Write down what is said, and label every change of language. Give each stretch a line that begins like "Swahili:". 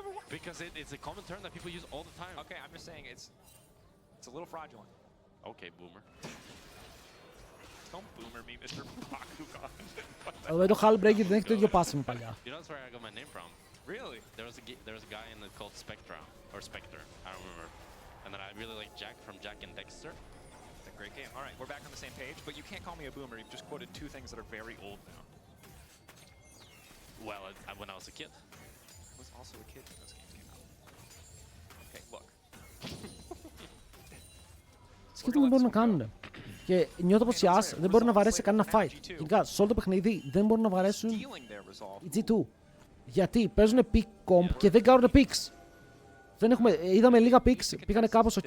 English: Because it's a common term that people use all the time. Okay, I'm just saying it's a little fraudulent. Okay, boomer. Don't boomer me, Mr. Bakugan.
Greek: Εδώ το Hull Breaker δεν έχει το ίδιο passive με παλιά.
English: You know that's where I got my name from. Really? There was a guy in it called Spectra or Spectre, I don't remember. And then I really like Jack from Jack and Dexter. It's a great game. All right, we're back on the same page, but you can't call me a boomer. You've just quoted two things that are very old now. Well, when I was a kid. I was also a kid when those games came out. Okay, look.
Greek: Σκέφτομαι τι μπορούν να κάνουν. Και νιώθω πως η As δεν μπορεί να βαρέσει κανένα fight. Γενικά, σε όλο το παιχνίδι δεν μπορούν να βαρέσουν οι G2. Γιατί παίζουν pick comp και δεν κάνουν picks. Δεν έχουμε, είδαμε λίγα picks, πήγανε κάπως ok.